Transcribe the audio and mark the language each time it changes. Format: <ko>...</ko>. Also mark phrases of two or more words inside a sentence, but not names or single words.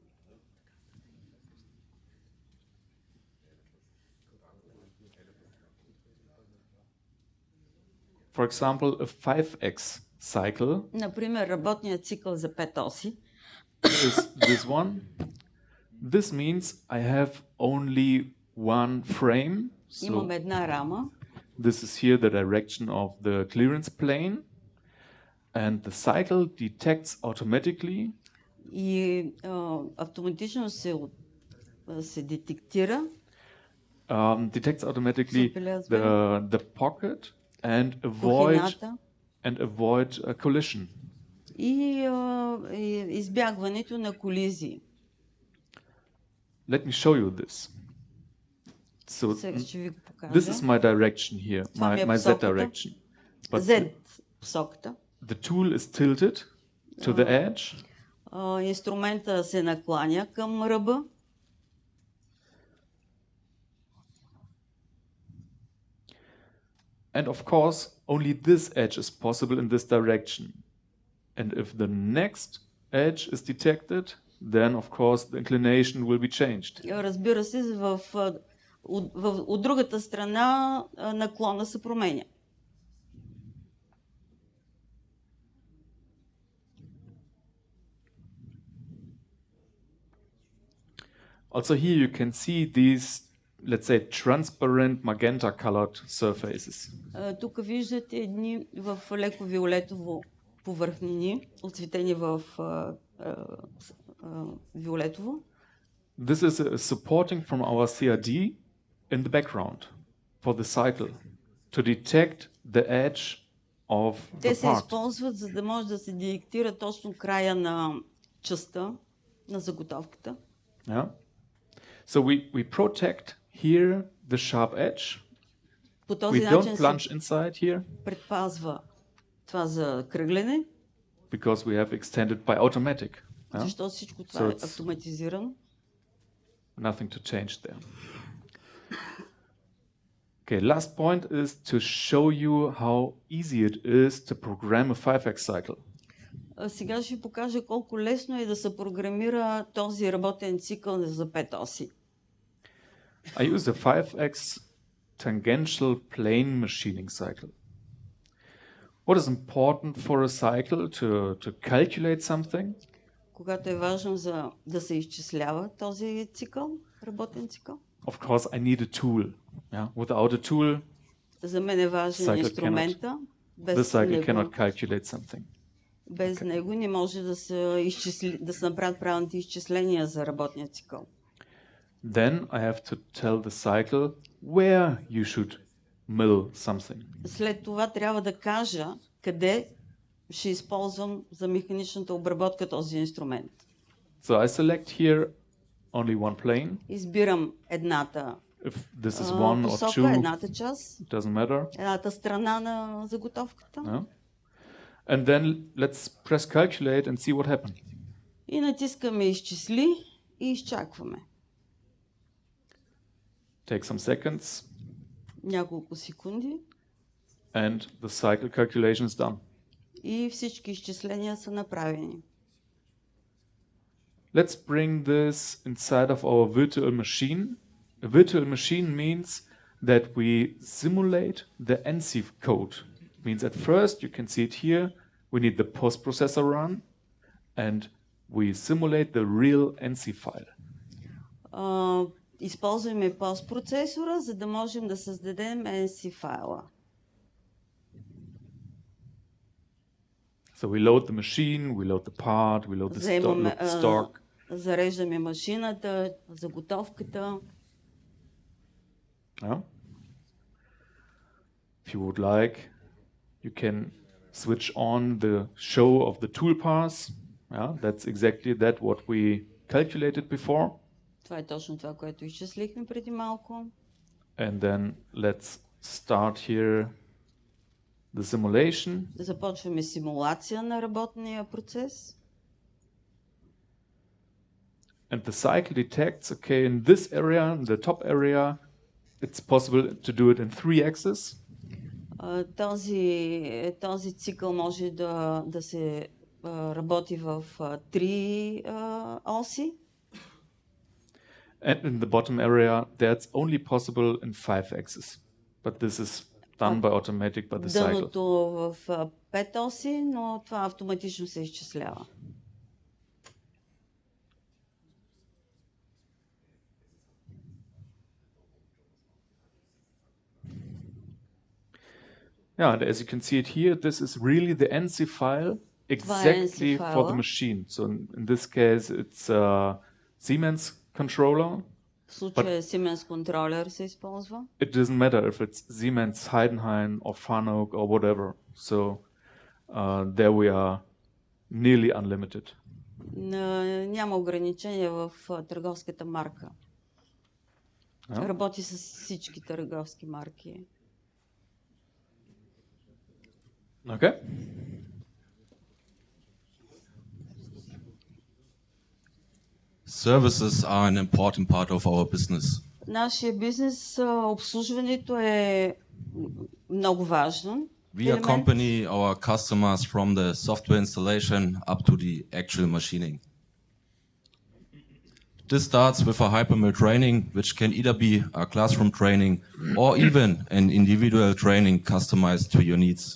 <en>For example, a 5x cycle</en> <bg>Например, работният цикъл за 5 оси.</bg> <en>is this one. This means I have only one frame.</en> <bg>Имам</bg> <en>So</en> <bg>една рама.</bg> <en>this is here the direction of the clearance plane. And the cycle detects automatically</en> <bg>И автоматично се детектира,</bg> <en>detects automatically</en> <bg>Забелязва.</bg> <en>the pocket and</en> <bg>кухината</bg> <en>avoid a collision.</en> <bg>и избягването на колизии.</bg> <en>Let me show you this. So</en> <bg>Сега ще ви го покажа.</bg> <en>this is my direction here,</en> <bg>Това ми е</bg> <en>my Z</en> <bg>посоката.</bg> <en>direction. But</en> <bg>Z посоката.</bg> <en>the tool is tilted to the edge,</en> <bg>Инструмента се накланя към ръба.</bg> <en>and of course only this edge is possible in this direction. And if the next edge is detected, then of course the inclination will be changed.</en> <bg>Разбира се, от другата страна наклона се променя.</bg> <en>Also here you can see these, let's say, transparent magenta colored surfaces.</en> <bg>Тук виждате едни в леко виолетово повърхнини, оцветени в виолетово.</bg> <en>This is a supporting from our CRD in the background for the cycle to detect the edge of</en> <bg>Те</bg> <en>the</en> <bg>се</bg> <en>part.</en> <bg>използват, за да може да се детектира точно края на частта, на заготовката.</bg> <en>Yeah. So we protect here the sharp edge.</en> <bg>По</bg> <en>We</en> <bg>този</bg> <en>don't</en> <bg>начин се</bg> <en>plunge inside here</en> <bg>предпазва това за кръгляне,</bg> <en>because we have extended by automatic. Yeah?</en> <bg>защото всичко това</bg> <en>So</en> <bg>е</bg> <en>it's-</en> <bg>автоматизирано.</bg> <en>Nothing to change there. Okay, last point is to show you how easy it is to program a 5x cycle.</en> <bg>Сега ще покажа колко лесно е да се програмира този работен цикъл за 5 оси.</bg> <en>I use a 5x tangential plane machining cycle. What is important for a cycle to calculate something?</en> <bg>Когато е важно да се изчислява този цикъл, работен цикъл.</bg> <en>Of course, I need a tool. Yeah? Without a tool,</en> <bg>За мен е важен</bg> <en>Cycle</en> <bg>инструмента.</bg> <en>the</en> <bg>Без</bg> <en>cycle</en> <bg>него,</bg> <en>cannot calculate something.</en> <bg>без него не може да се направят правилните изчисления за работния цикъл.</bg> <en>Then I have to tell the cycle where you should mill something.</en> <bg>След това трябва да кажа къде ще използвам за механичната обработка този инструмент.</bg> <en>So I select here only one plane.</en> <bg>Избирам едната</bg> <en>If this is one or</en> <bg>посока,</bg> <en>two,</en> <bg>едната част,</bg> <en>it doesn't matter.</en> <bg>едната страна на заготовката.</bg> <en>Yeah? And then let's press calculate and see what happens.</en> <bg>И натискаме изчисли и изчакваме.</bg> <en>Take some seconds</en> <bg>Няколко секунди</bg> <en>and the cycle calculation is done.</en> <bg>и всички изчисления са направени.</bg> <en>Let's bring this inside of our virtual machine. A virtual machine means that we simulate the NC code. Means at first, you can see it here, we need the post processor run, and we simulate the real NC file.</en> <bg>Използваме постпроцесора, за да можем да създадем NC файла.</bg> <en>So we load the machine, we load the part, we load the stock.</en> <bg>Зареждаме машината, заготовката.</bg> <en>Yeah. If you would like, you can switch on the show of the toolpaths. Yeah, that's exactly that what we calculated before.</en> <bg>Това е точно това, което изчислихме преди малко.</bg> <en>And then let's start here the simulation.</en> <bg>Започваме симулация на работния процес.</bg> <en>And the cycle detects, okay, in this area, in the top area, it's possible to do it in 3 axes.</en> <bg>Този цикъл може да се работи в 3 оси.</bg> <en>And in the bottom area, that's only possible in 5 axes. But this is done by automatic by the cycle.</en> <bg>Дъното в 5 оси, но това автоматично се изчислява.</bg> <en>Yeah, and as you can see it here, this is really the NC file exactly for the machine. So in this case, it's a Siemens controller.</en> <bg>В случая Siemens controller се използва.</bg> <en>It doesn't matter if it's Siemens, Heidenhain or Fanuc or whatever. So there we are nearly unlimited.</en> <bg>Няма ограничения в търговската марка. Работи с всички търговски марки.</bg> <en>Okay. Services are an important part of our business.</en> <bg>Нашия бизнес, обслужването е много важно.</bg> <en>We accompany our customers from the software installation up to the actual machining. This starts with a hypermill training, which can either be a classroom training or even an individual training customized to your needs.</en>